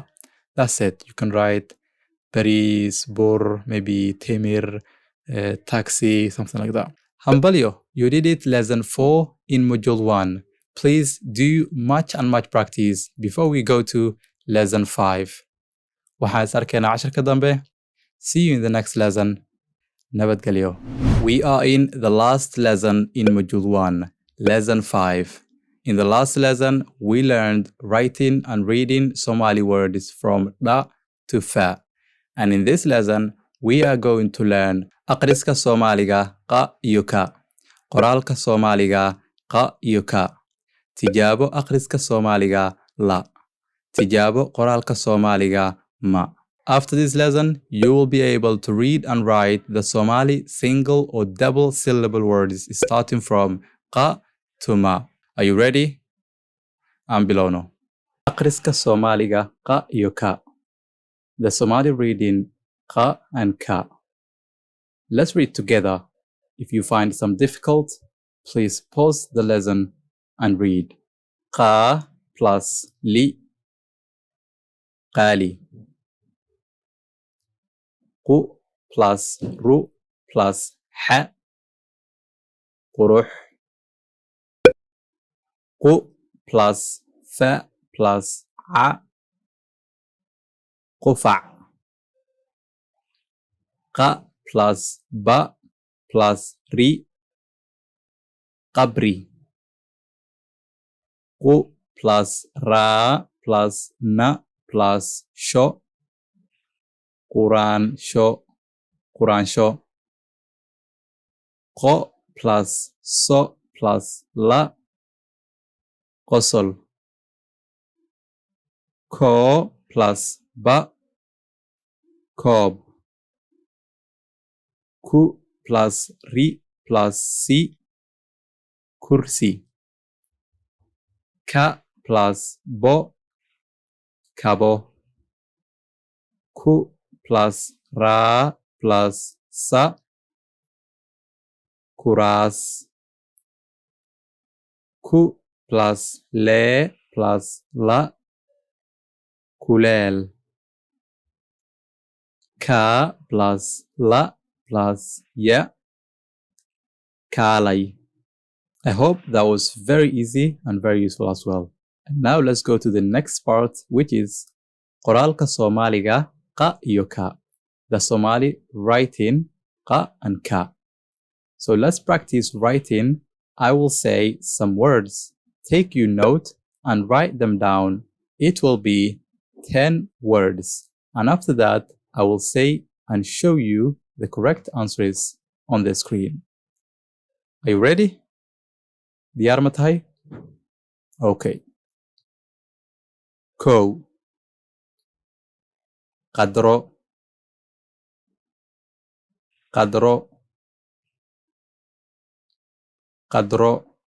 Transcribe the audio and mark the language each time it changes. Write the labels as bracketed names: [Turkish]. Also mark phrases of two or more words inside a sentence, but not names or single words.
[English] That's it. You can write Paris, bur, maybe temir, taxi, something like that. Hambalyo, you did it lesson 4 in module 1. Please do much and much practice before we go to lesson 5. [Somali] waxaan is arkaynaa casharka dambe. [English] See you in the next lesson. [Somali] Nabadgelyo. [English] We are in the last lesson in module 1, lesson 5. In the last lesson, we learned writing and reading Somali words from da to fa. And in this lesson, we are going to learn [Somali] akhriska Soomaaliga qa iyo ka, qoraalka Soomaaliga qa iyo ka, tijaabo akhriska Soomaaliga la, tijaabo qoraalka Soomaaliga ma. [English] After this lesson, you will be able to read and write the Somali single or double syllable words starting from qa to ma. Are you ready? I'm Bilono. [Somali] Akhriska Soomaaliga qa iyo ka. [English] The Somali reading qa and ka. Let's read together. If you find some difficult, please pause the lesson and read. [Somali] Qa plus li, qali. Qu plus ru plus ha, qurux. Qu plus fa plus a, qufa'. Qa plus ba plus ri, qabri. Qu plus ra plus na plus sho, Quran sho, Quran sho. Qo plus so plus la, qosol. Ko plus ba, kob. Ku plus ri plus si, kursi. Ka plus bo, kabo. Ku plus ra plus sa, kuras. Ku plus le plus la, kulel. Ka plus la plus ya, kalay. [English] I hope that was very easy and very useful as well. And now let's go to the next part, which is [Somali] qoraalka Soomaaliga qa iyo ka. [English] The Somali writing qa and ka. So let's practice writing. I will say some words. Take your note and write them down. It will be 10 words. And after that, I will say and show you the correct answers on the screen. Are you ready? [Somali] Diyaar ma tahay? Okay. Kow. Qadro. Qadro. Qadro.